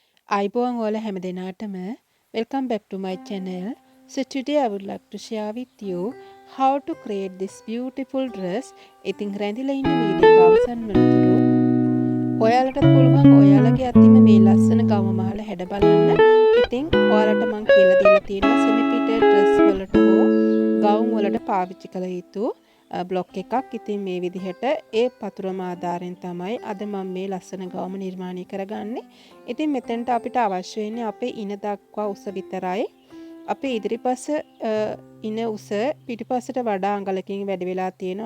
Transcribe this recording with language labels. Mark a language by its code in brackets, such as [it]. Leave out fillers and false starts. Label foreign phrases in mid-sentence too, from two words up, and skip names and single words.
[si] අයිබෝන් ඔයාලා හැම දෙනාටම [en] welcome back to my channel. So today I would like to share with you how to create this beautiful dress. [si] ඉතින් රැඳිලා ඉන්න වීඩියෝ එක අවසන් වෙනතුරු ඔයාලට පුළුවන් ඔයාලගේ අතින්ම මේ ලස්සන ගවම මහල හැඩ බලන්න. ඉතින් ඔයාලට මම කියලා දීලා තියෙනවා [en] semi fitted dress [si] වලට හෝ ගවුම් වලට පාවිච්චි කළ යුතු බ්ලොක් එකක්. ඉතින් මේ විදිහට ඒ පතුරම ආධාරයෙන් තමයි අද මම මේ ලස්සන ගවම නිර්මාණය කරගන්නේ. ඉතින් මෙතෙන්ට අපිට අවශ්‍ය වෙන්නේ අපේ ඉන දක්වා උස විතරයි. අපේ ඉදිරිපස ඉන උස පිටිපසට වඩා අඟලකින් වැඩි වෙලා තියෙනවා.